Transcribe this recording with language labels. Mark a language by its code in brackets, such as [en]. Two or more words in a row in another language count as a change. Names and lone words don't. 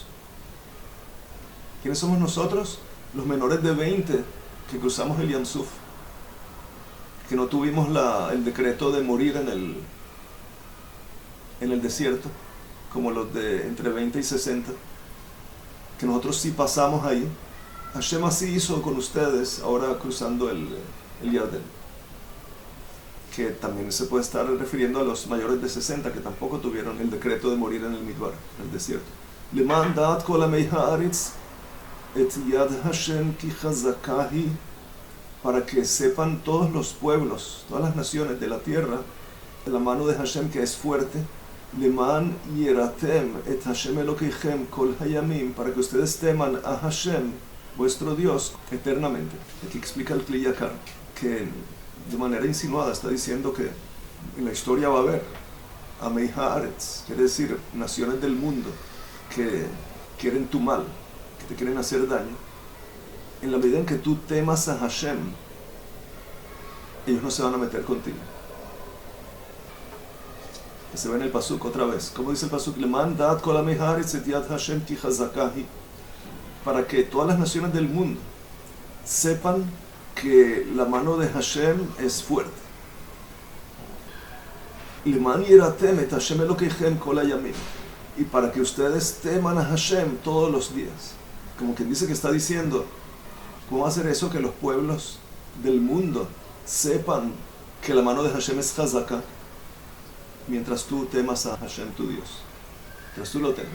[es] ¿Quiénes somos nosotros? Los menores de 20 que cruzamos el Yamsuf, que no tuvimos el decreto de morir en el desierto, como los de entre 20 y 60, que nosotros sí pasamos ahí. Hashem así hizo con ustedes, ahora cruzando el el Yardén, que también se puede estar refiriendo a los mayores de 60 que tampoco tuvieron el decreto de morir en el Midbar, en el desierto. [he] למען דעת כל עמי הארץ את יד השם כי חזקה היא, [es] para que sepan todos los pueblos, todas las naciones de la tierra, de la mano de Hashem que es fuerte. [he] למען יראתם את השם אלוהיכם כל הימים, [es] para que ustedes teman a Hashem, vuestro Dios, eternamente. Aquí explica el Kli Yakar que de manera insinuada está diciendo que en la historia va a haber [he] עמי הארץ, [es] quiere decir naciones del mundo que quieren tu mal, que te quieren hacer daño. En la medida en que tú temas a Hashem, ellos no se van a meter contigo. Que se ve en el pasuk otra vez. ¿Cómo dice el pasuk? [he] למען דעת כל עמי הארץ את יד השם כי חזקה היא, [es] para que todas las naciones del mundo sepan que la mano de Hashem es fuerte. [he] למען יראתם את השם אלוהיכם כל הימים, [es] y para que ustedes teman a Hashem todos los días. Como quien dice que está diciendo, ¿cómo va a ser eso que los pueblos del mundo sepan que la mano de Hashem es chazaka mientras tú temas a Hashem tu Dios? Mientras tú lo temes.